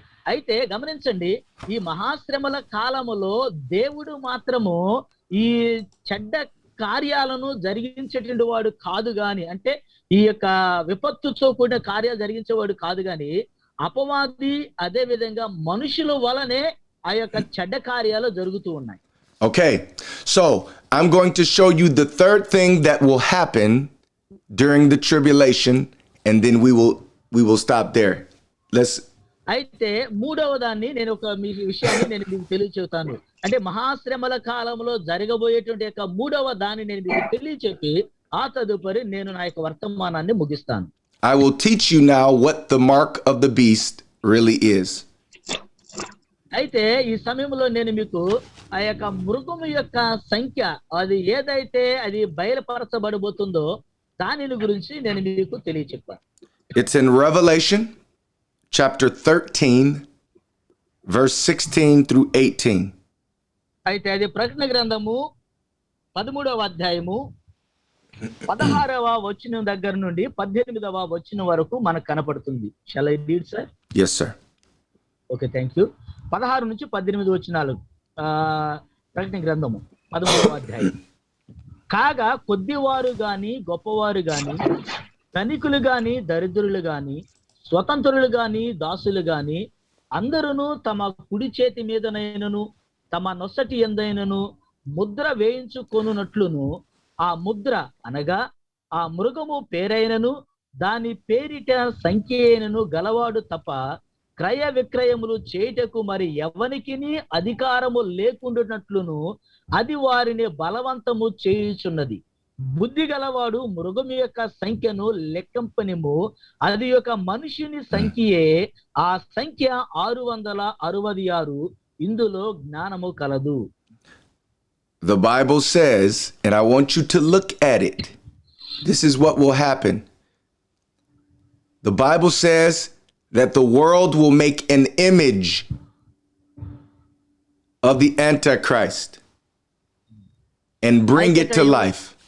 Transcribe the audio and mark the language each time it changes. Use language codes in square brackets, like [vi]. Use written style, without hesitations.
[te] అయితే గమనించండి, ఈ మహాశ్రమల కాలములో దేవుడు మాత్రము ఈ చెడ్డ కార్యాలను జరిగించేటువంటి వాడు కాదు గాని అంటే ఈ యొక్క విపత్తుతో కూడిన కార్యాలు జరిగించేవాడు కాదు గాని అపవాది అదే విధంగా మనుషుల వలనే ఆ యొక్క చెడ్డ కార్యాలు జరుగుతూ ఉన్నాయి. [en] Okay, so I'm going to show you the third thing that will happen during the tribulation, and then we will stop there. [te] అయితే మూడవ దాన్ని నేను ఒక మీ విషయాన్ని నేను మీకు తెలియచెప్తాను. అంటే మహాశ్రమల కాలంలో జరగబోయేటువంటి యొక్క మూడవ దాన్ని నేను మీకు తెలియచెప్పి ఆ తదుపరి నేను నా యొక్క వర్తమానాన్ని ముగిస్తాను. [en] I will teach you now what the mark of the beast really is. [te] అయితే ఈ సమయంలో నేను మీకు ఆ యొక్క మృగము యొక్క సంఖ్య అది ఏదైతే అది బయలుపరచబడబోతుందో దానిని గురించి నేను మీకు తెలియచెప్పాను. [en] It's in Revelation chapter 13, verse 16 through 18. [te] అయితే అది ప్రకటన గ్రంథము 13వ అధ్యాయము 16వ వచనం దగ్గర నుండి 18వ వచనం వరకు మనకు కనపడుతుంది. [en] Shall I read, sir? Yes, sir. Okay, thank you. [te] 16 నుంచి 18 వచనాలు ప్రకటన గ్రంథము 13వ అధ్యాయం. కాగా కొద్దివారు గాని గొప్పవారు గాని ధనికులు గాని దరిద్రులు గాని స్వతంత్రులు గాని దాసులు గాని అందరూ తమ కుడి చేతి మీదనైనను తమ నొసటి ఎందైనను ముద్ర వేయించుకొనున్నట్లును ఆ ముద్ర అనగా ఆ మృగము పేరైనను దాని పేరిట సంఖ్య అయినను గలవాడు తప్ప క్రయ విక్రయములు చేయుటకు మరి ఎవనికిని అధికారము లేకుండానట్లును అది వారిని బలవంతము చేయుచున్నది. బుద్ధి గలవాడు మృగము యొక్క సంఖ్యను లెక్కంపనిము, అది యొక్క మనుషుని సంఖ్యయే, ఆ సంఖ్య 666. ఇందులో జ్ఞానము కలదు. [en] The Bible says, and I want you to look at it. This is what will happen. The Bible says that the world will make an image of the Antichrist and bring it to life.